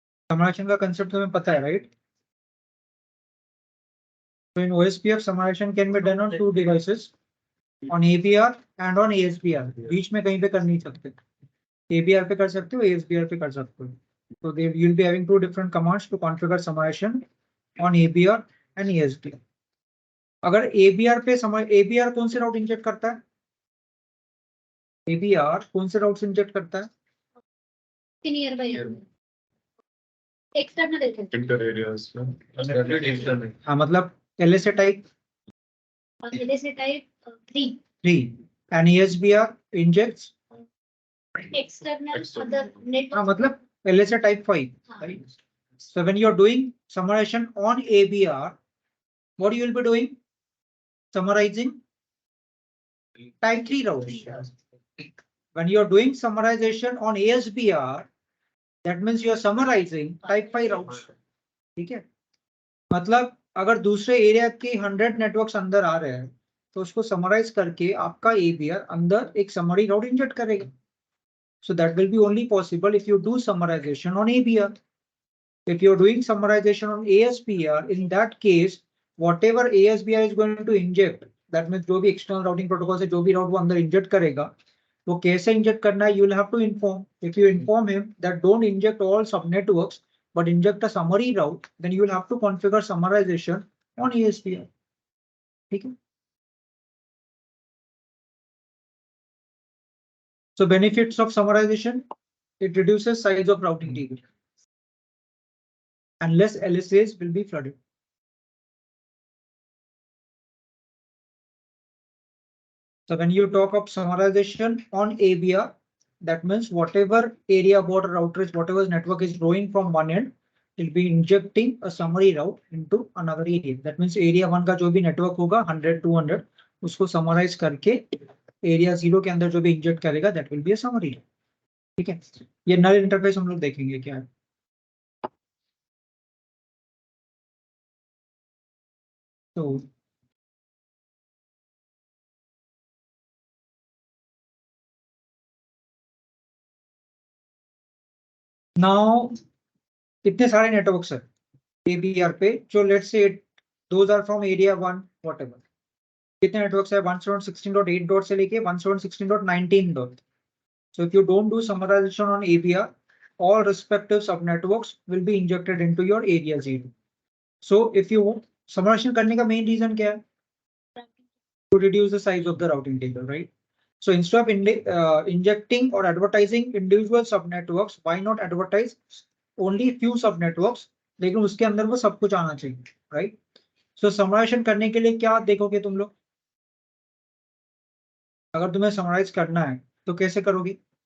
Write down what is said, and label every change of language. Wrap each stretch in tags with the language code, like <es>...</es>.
<hi>Summarization का concept तुम्हें पता है, right?</hi> <en>So in OSPF summarization can be done on two devices, on ABR and on ASBR.</en> <hi>बीच में कहीं पे कर नहीं सकते. ABR पे कर सकते हो, ASBR पे कर सकते हो.</hi> <en>So they you'll be having two different commands to configure summarization on ABR and ASBR.</en> <hi>अगर ABR पे ABR कौन से राउट इंजेक्ट करता है? ABR कौन से राउट इंजेक्ट करता है? एक्सटर्नल इंटर एरियाज में. हाँ, मतलब LSA type 3</hi> <en>and ASBR injects external other network.</en> <hi>हाँ, मतलब LSA type 5.</hi> <en>Right? So when you are doing summarization on ABR, what you will be doing? Summarizing type 3 routes. When you are doing summarization on ASBR, that means you are summarizing type 5 routes.</en> <hi>ठीक है, मतलब अगर दूसरे area के 100 networks अंदर आ रहे हैं तो उसको समराइज करके आपका ABR अंदर एक समरी राउट इंजेक्ट करेगा.</hi> <en>So that will be only possible if you do summarization on ABR. If you're doing summarization on ASBR, in that case, whatever ASBR is going to inject, that means</en> <hi>जो भी external routing protocol से जो भी route वो अंदर inject करेगा, वो कैसे inject करना है,</hi> <en>you will have to inform. If you inform him that don't inject all subnetworks, but inject a summary route, then you will have to configure summarization on ASBR.</en> <hi>ठीक है?</hi> <en>So benefits of summarization, it reduces size of routing table and less LSAs will be flooded. So when you talk of summarization on ABR, that means whatever area border router is, whatever network is growing from one end, will be injecting a summary route into another area. That means</en> <hi>area 1 का जो भी network होगा 100, 200, उसको summarize करके area 0 के अंदर जो भी inject करेगा,</hi> <en>that will be a summary.</en> <hi>ठीक है, ये null interface हम लोग देखेंगे क्या है. तो now कितने सारे नेटवर्क्स है ABR पे जो</hi> <en>let's say those are from area 1 whatever.</en> <hi>कितने नेटवर्क्स है 116.8 डॉट से लेके 116.19 dot.</hi> <en>So if you don't do summarization on ABR, all respective subnetworks will be injected into your area 0. So if you</en> <hi>summarization करने का main reason क्या है?</hi> <en>To reduce the size of the routing table, right? So instead of injecting or advertising individual subnetworks, why not advertise only few subnetworks?</en> <hi>लेकिन उसके अंदर वो सब कुछ आना चाहिए, right? So summarization करने के लिए क्या देखोगे तुम लोग? अगर तुम्हें समराइज करना है तो कैसे करोगे?</hi>